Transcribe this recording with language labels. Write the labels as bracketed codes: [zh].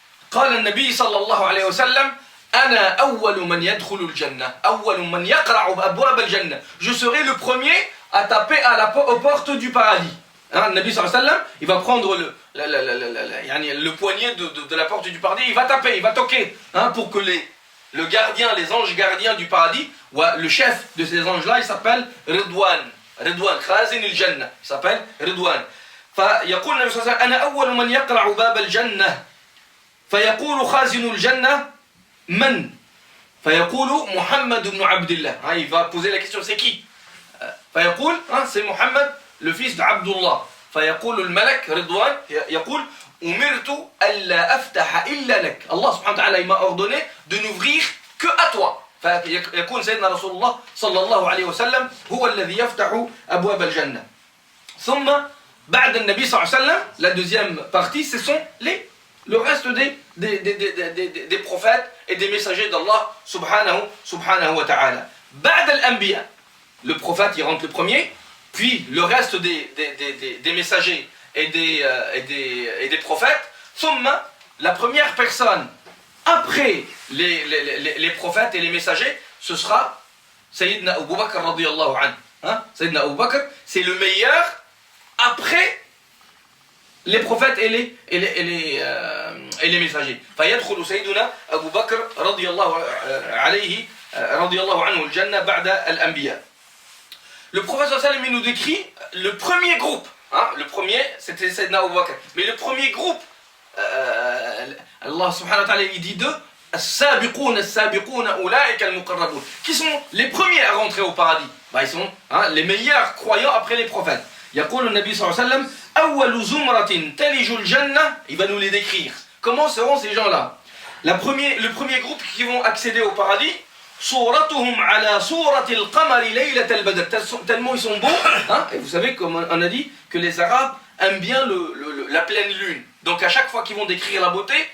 [ar] قال النبي صلى الله عليه وسلم أنا أول من يدخل الجنة أول من يقرع أبواب الجنة. [fr] Je serai le premier à taper aux portes du paradis. Le Nabi صلى الله عليه وسلم il va prendre le poignet de la porte du paradis, il va taper, il va toquer pour que le gardien, les anges gardiens du paradis, ou le chef de ces anges-là, il s'appelle Ridwan, Khazin al-Jannah, il s'appelle Ridwan. [ar] فيقول النبي صلى الله عليه وسلم أنا أول من يقرع باب الجنة فيقول خازن الجنة من؟ فيقول محمد بن عبد الله. [fr] Il va poser la question, c'est qui? [ar] فيقول [fr] c'est Mohammed, le fils d'Abdullah. [ar] فيقول الملك رضوان يقول أمرت ألا أفتح إلا لك. [fr] Allah subhanahu wa ta'ala il m'a ordonné de n'ouvrir que à toi. [ar] فيكون سيدنا رسول الله صلى الله عليه وسلم هو الذي يفتح أبواب الجنة. ثم بعد النبي صلى الله عليه وسلم, [fr] la deuxième partie, ce sont le reste des prophètes et des messagers d'Allah subhanahu wa ta'ala. [ar] بعد الأنبياء, [fr] le prophète il rentre le premier, puis le reste des messagers et des prophètes. ثم, la première personne après les prophètes et les messagers, ce sera Sayyidina Abu Bakr radiyallahu anhu. Sayyidina Abu Bakr, c'est le meilleur après les prophètes et les messagers. [ar] فيدخل سيدنا أبو بكر رضي الله عليه رضي الله عنه الجنة بعد الأنبياء. [fr] Le prophète sallallahu alayhi wa sallam nous décrit le premier groupe. Le premier c'était Sayyidina Abu Bakr, mais le premier groupe, Allah subhanahu wa ta'ala il dit d'eux [ar] السابقون السابقون أولئك المقربون, [fr] qui sont les premiers à rentrer au paradis. Ils sont les meilleurs croyants après les prophètes. [ar] يقول النبي صلى الله عليه وسلم أول زمرة تلج الجنة. [fr] Il va nous les décrire. Comment seront ces gens-là? Le premier groupe qui vont accéder au paradis, [ar] صورتهم على صورة القمر ليلة البدر. [fr] Tellement ils sont beaux. Et vous savez, comme on a dit, que les Arabes aiment bien la pleine lune. Donc à chaque fois qu'ils vont décrire la beauté,